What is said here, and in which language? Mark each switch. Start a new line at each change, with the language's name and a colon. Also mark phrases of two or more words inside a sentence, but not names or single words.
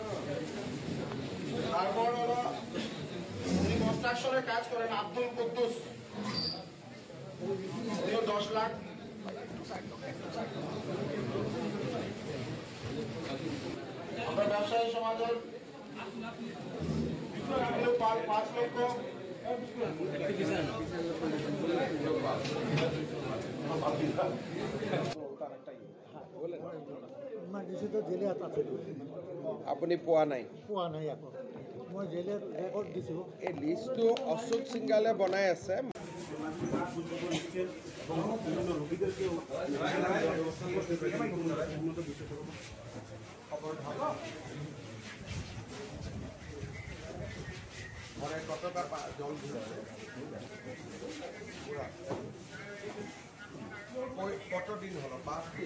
Bangla: তারপর হলো যিনি কনস্ট্রাকশনের কাজ করেন আব্দুল কুদ্দুস, 10 লাখ। আমরা ব্যবসায়ী সমাজের পাল 5 লক্ষ।
Assamese: আপুনি পোৱা নাই? পোৱা নাই আকৌ, মই জেলত ৰেকৰ্ড দিছোঁ। এই লিষ্টটো অশোক সিংগালে বনাই আছে।
Bangla: ঘরে কতটা জল ঘুরেছে, কতদিন হলো? 5 দিন।